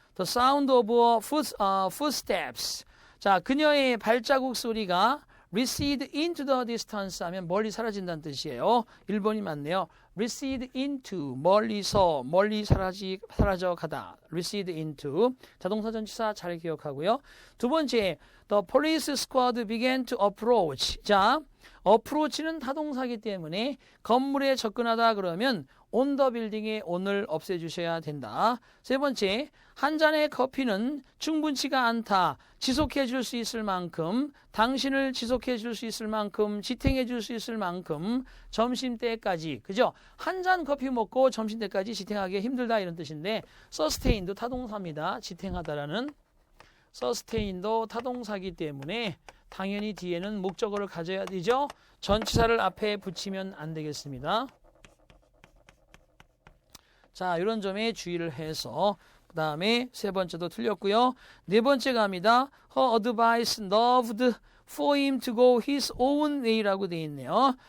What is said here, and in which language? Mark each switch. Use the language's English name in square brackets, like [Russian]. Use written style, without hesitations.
[English] The sound of footsteps. [Korean] 자, 그녀의 발자국 소리가 [English] recede into the distance [Korean] 하면 멀리 사라진다는 뜻이에요. 1번이 맞네요. [English] recede into [Korean] 멀리 사라져 가다. recede into 자동사 전치사 잘 기억하고요. 두 번째 [English] the police squad began to approach. [Korean] 자, approach는 타동사이기 때문에 건물에 접근하다 그러면 [English] on the building [Korean] 의 on을 없애주셔야 된다. 세 번째, 한 잔의 커피는 충분치가 않다. 지속해 줄 수 있을 만큼, 당신을 지속해 줄 수 있을 만큼, 지탱해 줄 수 있을 만큼 점심때까지, 그죠? 한 잔 커피 먹고 점심때까지 지탱하기 힘들다 이런 뜻인데 sustain도 타동사입니다. 지탱하다라는 sustain도 타동사이기 때문에 당연히 뒤에는 목적어를 가져야 되죠. 전치사를 앞에 붙이면 안 되겠습니다. 자, 이런 점에 주의를 해서 그 다음에 세 번째도 틀렸고요. 네 번째 갑니다. [English] Her advice loved for him to go his own way [Korean] 라고 되어 있네요.